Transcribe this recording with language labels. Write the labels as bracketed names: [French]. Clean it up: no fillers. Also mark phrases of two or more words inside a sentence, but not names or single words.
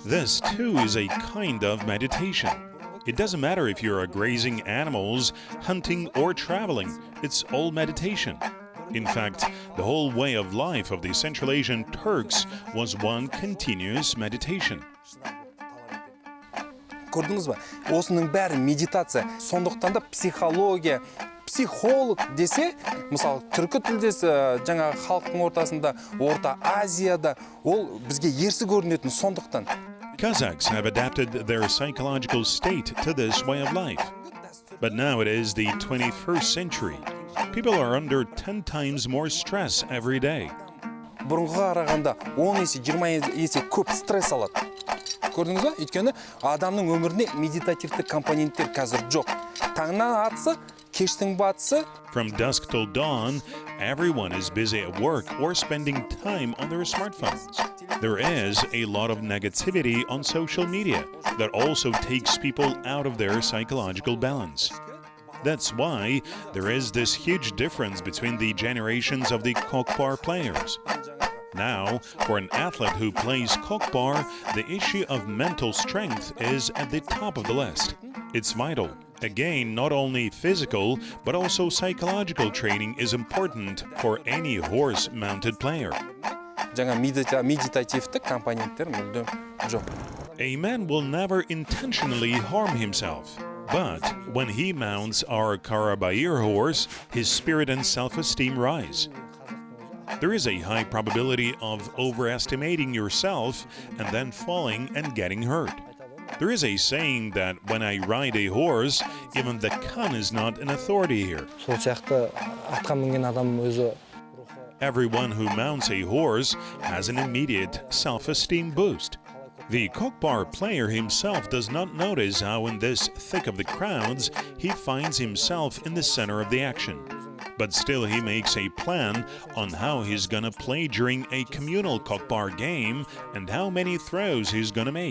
[English] This too is a kind of meditation. It doesn't matter if you're grazing animals, hunting or traveling, it's all meditation. In fact, the whole way of life of the Central Asian Turks was one continuous meditation. [Kazakh] Көрдіңіз бе? Осының бәрі медитация. Сондықтан да психология, психолог десе, мысалы, түркі тілдес жаңа халықтың ортасында, Орта Азияда, ол бізге ерсі көрінетін сондықтан. [English] Kazakhs have adapted their psychological state to this way of life. But now it is the 21st century. People are under 10 times more stress every day. [Kazakh] Бұрынғыға қарағанда 10 есе, 20 есе көп стресс алады. Көрдіңіз бе? Өйткені адамның өміріне медитативті компоненттер қазір жоқ. Таңнан атысы, кештің батысы. [English] From dusk till dawn, everyone is busy at work or spending time on their smartphones. There is a lot of negativity on social media that also takes people out of their psychological balance. That's why there is this huge difference between the generations of the Kokpar players. Now, for an athlete who plays Kokpar, the issue of mental strength is at the top of the list. It's vital. Again, not only physical, but also psychological training is important for any horse-mounted player. [Kazakh] Жаңа медитативті компоненттер мүлдем жоқ. [English] A man will never intentionally harm himself. But when he mounts our Karabayir horse, his spirit and self-esteem rise. There is a high probability of overestimating yourself and then falling and getting hurt. There is a saying that when I ride a horse, even the Khan is not an authority here. [Kazakh] Сол сияқты атқа мінген адам өзі [English] Everyone who mounts a horse has an immediate self-esteem boost. The Kokpar player himself does not notice how in this thick of the crowds he finds himself in the center of the action. But still he makes a plan on how he's gonna play during a communal Kokpar game and how many throws he's gonna make.